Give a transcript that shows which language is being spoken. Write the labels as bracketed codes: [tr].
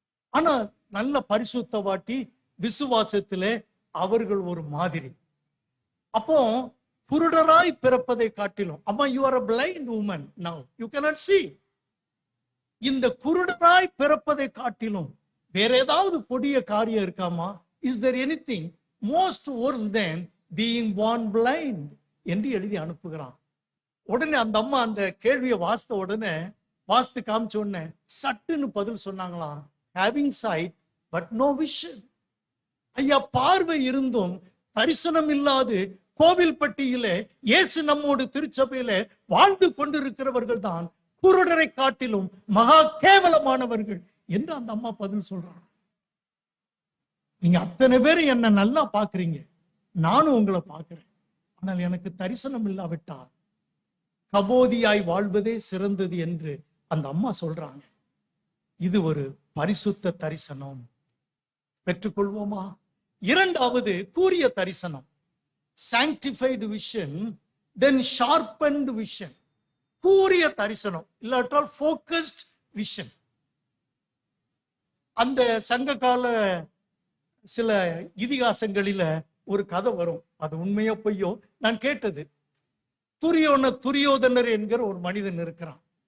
[ta] ஆனா நல்ல பரிசுத்தவாட்டி, விசுவாசத்துல அவர்கள் ஒரு மாதிரி. அப்போ குருடராய் பிறப்பதை காட்டிலும், அம்மா, [en] You are a blind woman now, you cannot see. [ta] இந்த குருடராய் பிறப்பதை காட்டிலும் வேற ஏதாவது கொடிய காரியம் இருக்காமா? [en] is there anything most worse than being born blind [ta] என்று எழுதி அனுப்புகிறான். உடனே அந்த அம்மா அந்த கேள்வியை வாசித்த உடனே, வாசித்து காமிச்ச உடனே சட்டுன்னு பதில் சொன்னாங்களாம், [en] having sight but no vision. [ta] ஐயா, பார்வை இருந்தும் தரிசனம் இல்லாது கோவில்பட்டியிலே இயேசு நம்மோடு திருச்சபையில வாழ்ந்து கொண்டிருக்கிறவர்கள் தான் குருடரை காட்டிலும் மகா கேவலமானவர்கள் என்று அந்த அம்மா பதில் சொல்றாங்க. நீங்க அத்தனை பேர் என்ன நல்லா பாக்குறீங்க, நானும் உங்களை பார்க்கிறேன். ஆனால் எனக்கு தரிசனம் இல்லாவிட்டால் கபோதியாய் வாழ்வதே சிறந்தது என்று அந்த அம்மா சொல்றாங்க. இது ஒரு பரிசுத்த தரிசனம். பெற்றுக்கொள்வோமா? 2வது கூரிய தரிசனம், [en] sanctified vision, then sharpened vision. [ta] கூரிய தரிசனம் இல்லாட்டால் [en] focused vision. [ta] அந்த சங்க கால சில இதிகாசங்களில ஒரு கதை வரும். அது உண்மையோ பொய்யோ நான் கேட்டது. துரியோதனர் என்கிற ஒரு மனிதன் இருக்கிறான்.